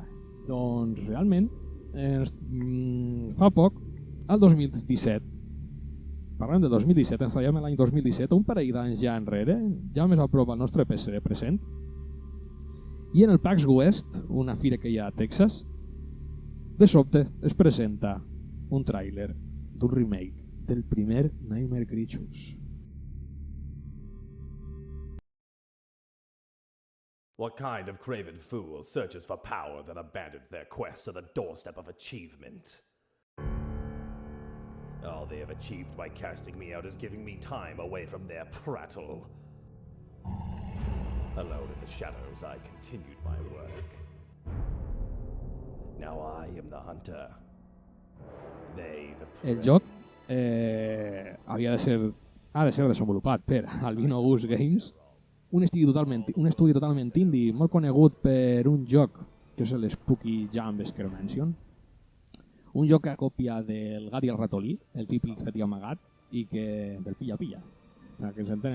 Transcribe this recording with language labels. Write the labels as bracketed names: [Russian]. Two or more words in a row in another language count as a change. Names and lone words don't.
[Catalan] Doncs realment, fa poc, el 2017, parlem del 2017, ens traiem l'any 2017, un parell d'anys ja enrere, ja més a prop al nostre PC present, i en el PAX West, una fira que hi ha a Texas, de sobte es presenta un tràiler d'un remake del primer Nightmare Creatures. [English] What kind of craven fool searches for power that abandons their quest at the doorstep of achievement? All they have achieved by casting me out is giving me time away from their prattle. Alone in the shadows, I continued my work. Now I am the hunter. They the prey. [Catalan] El joc ha de ser desenvolupat per Albino Goose Games, un estudi totalment indie, molt conegut per un joc que és el Spooky Jump Scare Mansion, un joc que copia del gat i el ratolí, el típic fet i amagat, i que del pilla-pilla, que ens entenem.